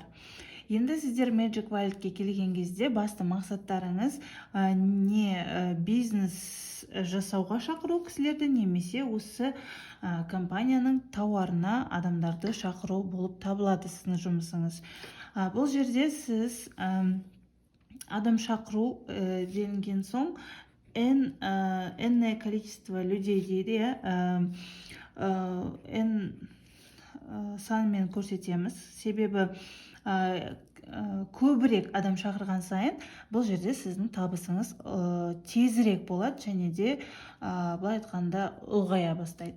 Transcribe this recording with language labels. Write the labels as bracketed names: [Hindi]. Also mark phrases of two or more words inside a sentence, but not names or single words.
[Kazakh] Енді сіздер Magic Walletке келген кезде басты мақсаттарыңыз не бизнес жасауға шақыру кісілерді, немесе осы компанияның тауарына адамдарды шақыру болып табылады сіздің жұмысыңыз. Бұл жерде сіз адам шақыру делінген соң [Russian] энное количество людей [Kazakh] дейді, санымен көрсетеміз. Себебі көбірек адам шақырған сайын бұл жерде сіздің табысыңыз тезірек болады, және де былай айтқанда ұлғая бастайды.